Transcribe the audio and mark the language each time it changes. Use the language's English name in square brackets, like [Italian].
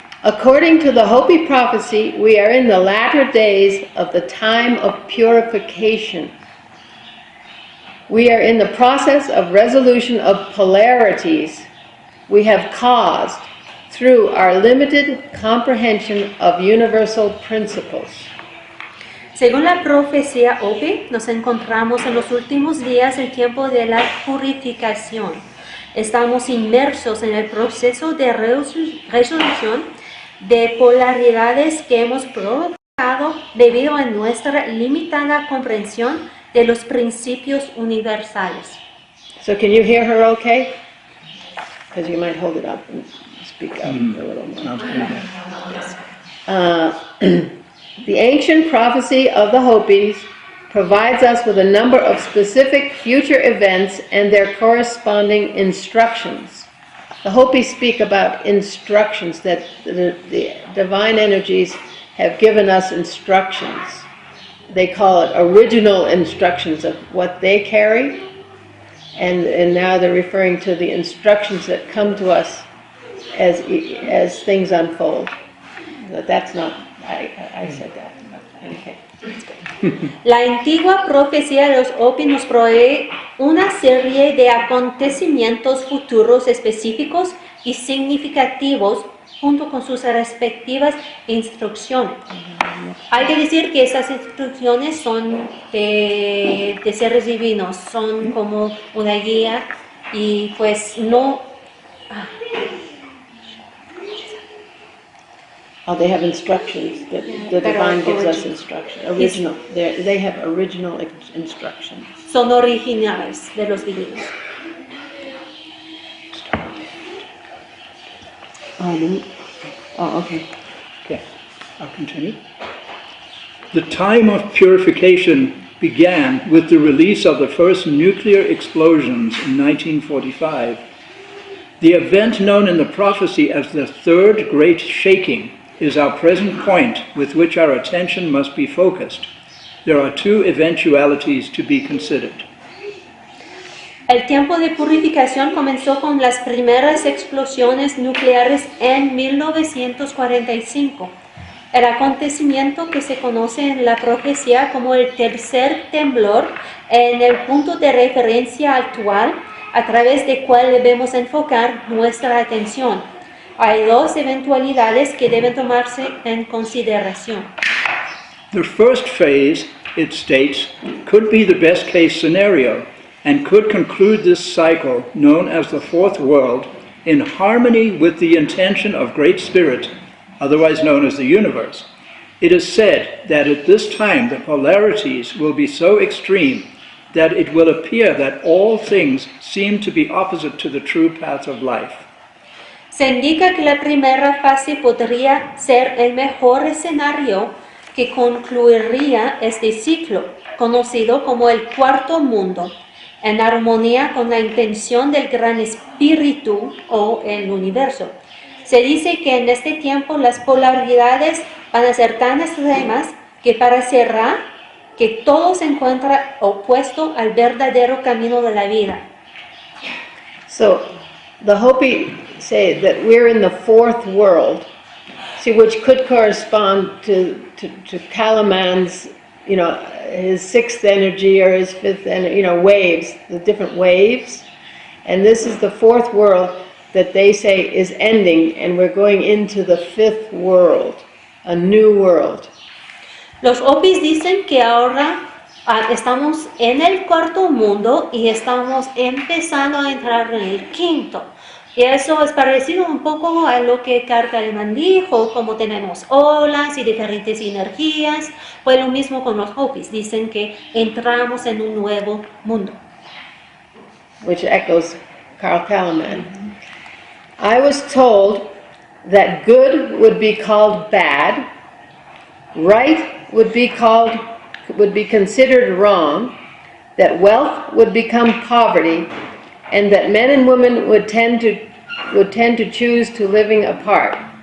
[English] According to the Hopi prophecy, we are in the latter days of the time of purification. We are in the process of resolution of polarities we have caused through our limited comprehension of universal principles. [Spanish] Según la profecía Hopi, nos encontramos en los últimos días, el tiempo de la purificación. Estamos inmersos en el proceso de resolución de polaridades que hemos provocado debido a nuestra limitada comprensión de los principios universales. [English] So can you hear her okay? Because you might hold it up and speak up a little more. Sounds good. The ancient prophecy of the Hopis provides us with a number of specific future events and their corresponding instructions. The Hopis speak about instructions, that the divine energies have given us instructions. They call it original instructions of what they carry, and now they're referring to the instructions that come to us as things unfold. But that's not, I said that. Okay. [Spanish] La antigua profecía de los Hopi nos provee una serie de acontecimientos futuros específicos y significativos junto con sus respectivas instrucciones. Hay que decir que esas instrucciones son de seres divinos, son como una guía y pues no... [English] Oh, they have instructions. The divine gives us instructions. Original. They have original instructions. [Spanish] Son originales de los divinos. [English] Okay. Okay, I'll continue. The time of purification began with the release of the first nuclear explosions in 1945. The event known in the prophecy as the Third Great Shaking is our present point with which our attention must be focused. There are two eventualities to be considered. [Spanish] El tiempo de purificación comenzó con las primeras explosiones nucleares en 1945. El acontecimiento que se conoce en la profecía como el tercer temblor en el punto de referencia actual a través del cual debemos enfocar nuestra atención. Hay dos eventualidades que deben tomarse en consideración. [English] The first phase, it states, could be the best case scenario and could conclude this cycle known as the Fourth World in harmony with the intention of Great Spirit, otherwise known as the universe. It is said that at this time the polarities will be so extreme that it will appear that all things seem to be opposite to the true path of life. [Spanish] Se indica que la primera fase podría ser el mejor escenario que concluiría este ciclo, conocido como el Cuarto Mundo, en armonía con la intención del Gran Espíritu o el universo. Se dice que en este tiempo las polaridades van a ser tan extremas que para cerrar, que todo se encuentra opuesto al verdadero camino de la vida. [English] So, the Hopi say that we're in the fourth world, see, which could correspond to Calleman's, his sixth energy or his fifth energy, waves, the different waves. And this is the fourth world that they say is ending, and we're going into the fifth world, a new world. [Spanish] Los Hopis dicen que ahora estamos en el cuarto mundo y estamos empezando a entrar en el quinto. Y eso es parecido un poco a lo que Carl Calleman dijo, como tenemos olas y diferentes energías. Pues lo mismo con los Hopis, dicen que entramos en un nuevo mundo. [English] Which echoes Carl Calleman. I was told that good would be called bad, right would be considered wrong, that wealth would become poverty, and that men and women would tend to choose to living apart.